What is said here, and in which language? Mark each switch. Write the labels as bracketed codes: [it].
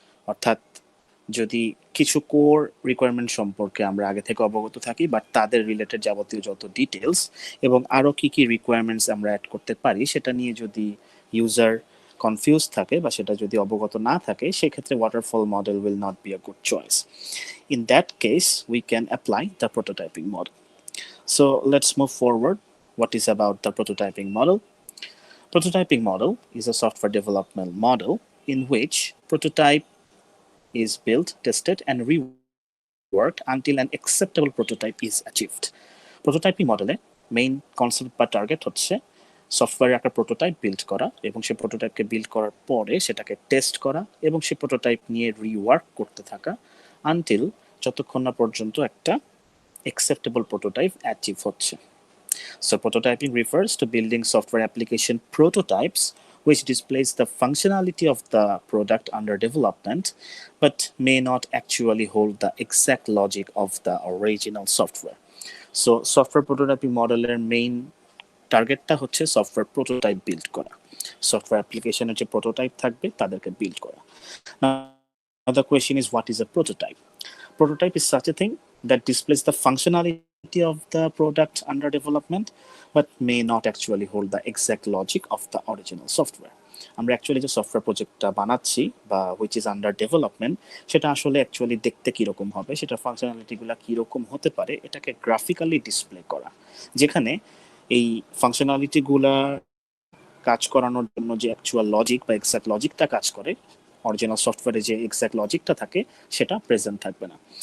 [bn] অর্থাৎ যদি কিছু কোর রিকোয়ারমেন্ট সম্পর্কে আমরা আগে থেকে অবগত থাকি, বাট তাদের রিলেটেড যাবতীয় যত ডিটেলস এবং আরও কি কি রিকোয়ারমেন্টস আমরা অ্যাড করতে পারি সেটা নিয়ে যদি ইউজার কনফিউজ থাকে বা সেটা যদি অবগত না থাকে, সেক্ষেত্রে [en] Waterfall model will not be a good choice. In that case we can apply the prototyping model. So let's move forward. What is about the prototyping model? Prototyping model is a software development model in which prototype is built, tested, and reworked until an acceptable prototype is achieved. Prototyping model main concept [bn] বা target হচ্ছে সফটওয়্যারের একটা prototype build করা এবং সেই প্রোটোটাইপকে build করার পরে সেটাকে টেস্ট করা এবং সেই প্রোটোটাইপ নিয়ে রিওয়ার্ক করতে থাকা আনটিল যতক্ষণ না পর্যন্ত একটা [en] acceptable prototype [bn] অ্যাচিভ হচ্ছে। [en] So prototyping refers to building software application prototypes which displays the functionality of the product under development but may not actually hold the exact logic of the original software. So software prototyping [bn] modeler main টার্গেটটা হচ্ছে software prototype build করা, software অ্যাপ্লিকেশনের যে prototype থাকবে তাদেরকে build করা। [en] Now the question is, what is a prototype? Prototype is such a thing that displays the functionality of the product under development but may not actually hold the exact logic of the original software. [bn] আমরা actually যে software প্রজেক্টটা বানাচ্ছি বা [en] which is under development, [bn] সেটা আসলে actually দেখতে কীরকম হবে, সেটা ফাংশনালিটিগুলো কীরকম হতে পারে, এটাকে গ্রাফিক্যালি ডিসপ্লে করা, যেখানে এই ফাংশনালিটিগুলা কাজ করানোর জন্য যে অ্যাকচুয়াল লজিক বা এক্সাক্ট লজিকটা কাজ করে, অরিজিনাল সফটওয়্যারে যে এক্সাক্ট লজিকটা থাকে সেটা প্রেজেন্ট থাকবে না।